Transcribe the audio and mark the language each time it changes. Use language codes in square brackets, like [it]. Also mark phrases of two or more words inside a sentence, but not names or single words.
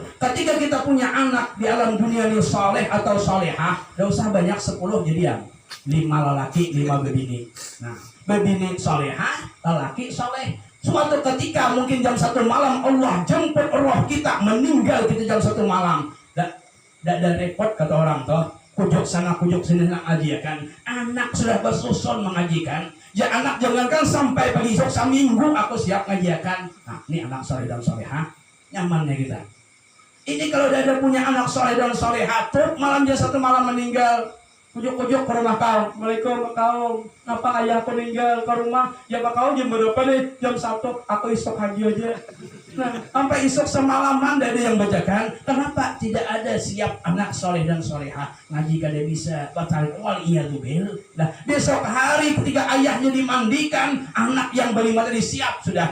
[bjn] Ketika kita punya anak di alam dunia ini soleh atau solehah, tidak usah banyak 10 jadian. 5 lelaki, 5 bebini. Nah, bebini solehah, lelaki soleh. Suatu ketika mungkin jam 1 malam Allah jemput roh kita, meninggal kita jam 1 malam. Tidak ada repot kata orang toh, kujuk sana kujuk sini nak ngajikan. Anak sudah bersusun mengajikan. Ya anak jangankan sampai pagi esok, seminggu aku siap ngajikan. Nah ini anak soleh dan solehah, nyamannya kita. Ini kalau udah ada punya anak soleh dan solehah tuh malam jam 1 malam meninggal, kujuk-kujuk ke rumah kau. Assalamualaikum kau, kenapa ayahku meninggal ke rumah? Ya pak kau jam berapa nih? Jam 1, aku esok haji aja. Nah, sampai esok semalaman tidak ada yang bacakan. Kenapa? Tidak ada siap anak soleh dan solehah. Ngaji kada bisa, batal wal iyadzubil. Nah, besok hari ketika ayahnya dimandikan, anak yang berlima tadi siap sudah.